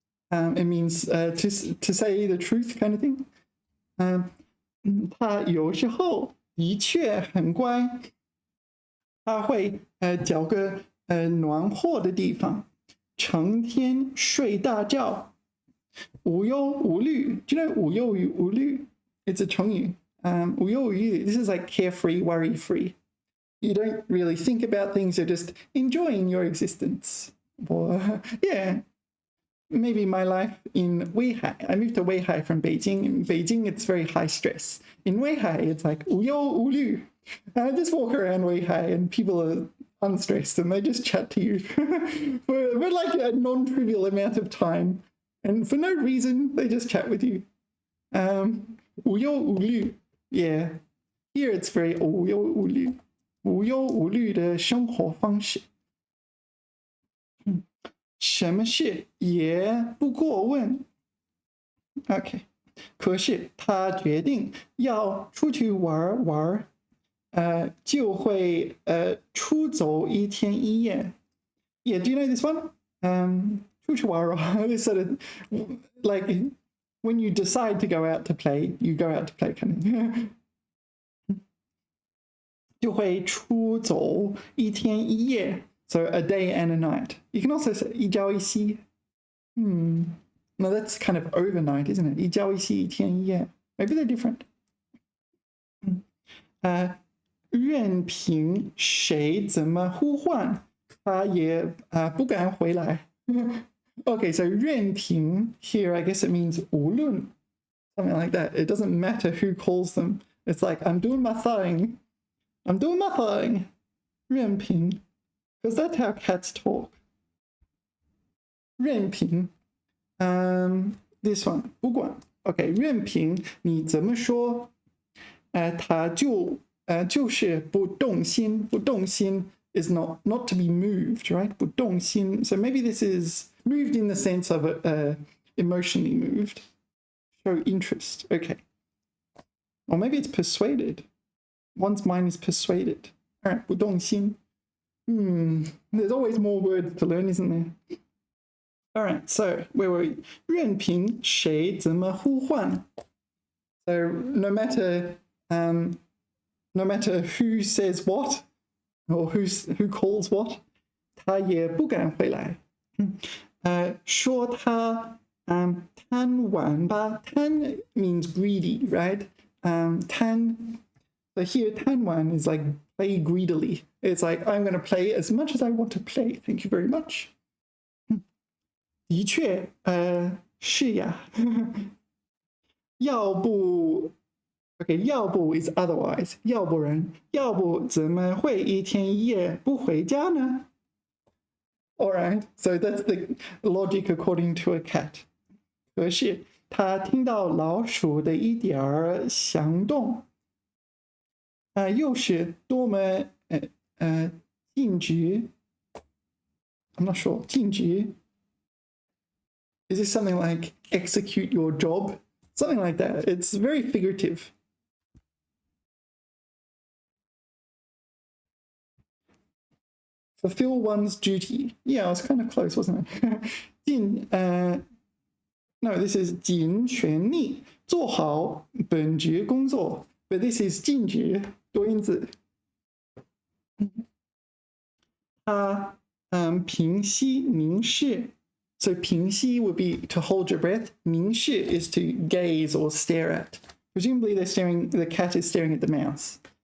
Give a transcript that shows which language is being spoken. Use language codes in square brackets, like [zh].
[en] It means to say the truth kind of thing. [zh] 他有时候的确很乖，他会找个暖和的地方，成天睡大觉，无忧无虑。 [en] Do you know 无忧无虑? It's a 成语。无忧无虑. This is like carefree, worry-free. You don't really think about things. You're just enjoying your existence. Or, yeah. Maybe my life in Weihai. I moved to Weihai from Beijing. In Beijing, it's very high stress. In Weihai, it's like 无忧无虑. I just walk around Weihai and people are unstressed and they just chat to you for like a non-trivial amount of time. And for no reason, they just chat with you. [zh] 无忧无虑.Yeah. [en] Here it's very 无忧无虑. [zh] 无忧无虑的生活方式。什么事也不过问。 OK， 可是他决定要出去玩玩，就会出走1天1夜。 [en] Yeah, do you know this one? [zh] 出去玩玩 [en] this sort of like when you decide to go out to play, you go out to play kind of. [zh] 就会出走一天一夜, [en] so a day and a night. You can also say 一朝一夕. No, that's kind of overnight, isn't it? [zh] 一朝一夕一天一夜. [en] Maybe they're different. [zh] 任凭谁怎么呼唤，他也不敢回来。 [en] Okay, so 任凭 here, I guess it means 无论, something like that. It doesn't matter who calls them. It's like, I'm doing my thing. I'm doing my thing. 任凭, because that's how cats talk. 任凭, this one, 不管. Okay, [zh] 任凭你怎么说，他就是不动心。 [en] 不动心 is not to be moved, right? [zh] 不动心. [en] So maybe this is moved in the sense of emotionally moved. Show interest. Okay. Or maybe it's persuaded. One's mind is persuaded. All right, 不动心. There's always more words to learn, isn't there? All right, so where were we? [zh] 任凭谁怎么呼唤. [en] So no matter who says what or who calls what, [zh] 他也不敢回来. 说他贪玩吧. [en] 贪 means greedy, right? 贪. So here, 贪玩 is like play greedily. It's like, I'm going to play as much as I want to play. Thank you very much. [zh] 的确，是呀。 [en] 要不 Okay, 要不 is otherwise. [zh] 要不然，要不怎么会一天一夜不回家呢? [en] Alright, so that's the logic according to a cat. [zh] 可是他听到老鼠的一点儿响动，又是多么禁止 [en] I'm not sure. 禁止 Is this something like execute your job? Something like that. It's very figurative. Fulfill one's duty. Yeah, I was kind of close, wasn't I? No, this is [zh] 尽全力做好本职工作. [en] But this is [zh] 禁止多音字. 他平息凝视. [en] So 平息 would be to hold your breath. 凝视 is to gaze or stare at. Presumably the cat is staring at the mouse.